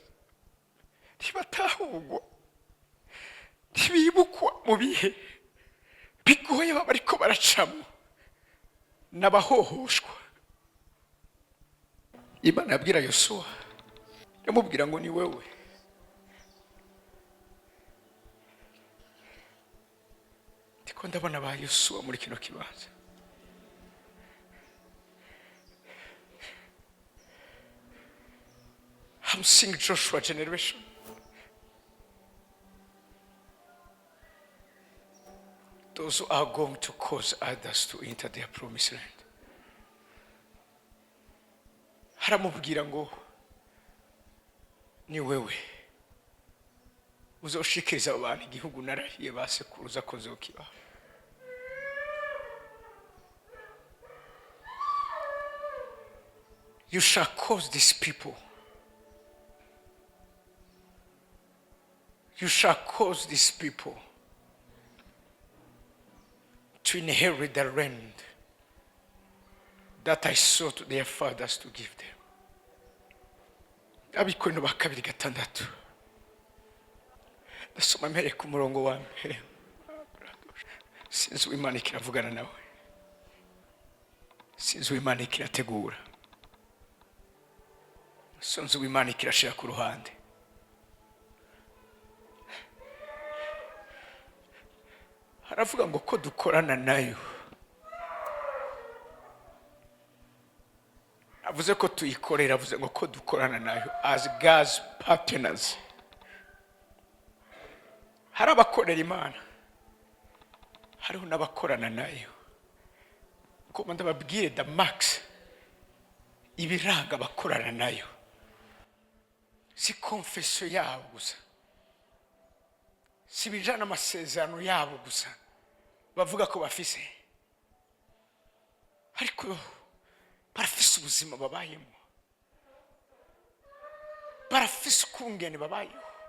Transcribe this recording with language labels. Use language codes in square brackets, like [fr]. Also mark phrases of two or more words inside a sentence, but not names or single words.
[rn] Ntibatahurwa, ntibibukwa mu bihe bigoye baba bariko baracamo n'abahohoshwa. Imana yabwira Yosuwa, yamubwira ngo ni wewe. Ndiko ndabona ba Yosuwa muri kino kibanza. [en] I'm seeing Joshua generation. Those who are going to cause others to enter their promised land. [rn] Haramubwira ngo ni wewe uzoshikiriza abantu igihugu narahiye basekuruza ko zokibaha. [en] You shall cause these people, you shall cause these people to inherit the land that I saw to their fathers to give them. [rn] Abikorino ba 2:6. Ndasoma mbere ku murongo wa mbere. Sinzi Imana ikiravugana nawe. Sinzi Imana ikirategura. Sinzi Imana ikirashira ku ruhande. Haravuga ngo ko dukorana nayo. Avuze ko tuyikorera, avuze ngo ko dukorana nayo [en] as God's partners. [rn] Hari abakorera Imana, hariho n'abakorana nayo. Ko ndababwire [en] the max [rn] ibiranga abakorana nayo si confession yabo gusa, si bijana amasezerano yabo gusa bavuga ko bafise, ariko barafise ubuzima babayemo, barafise ukungene babayeho.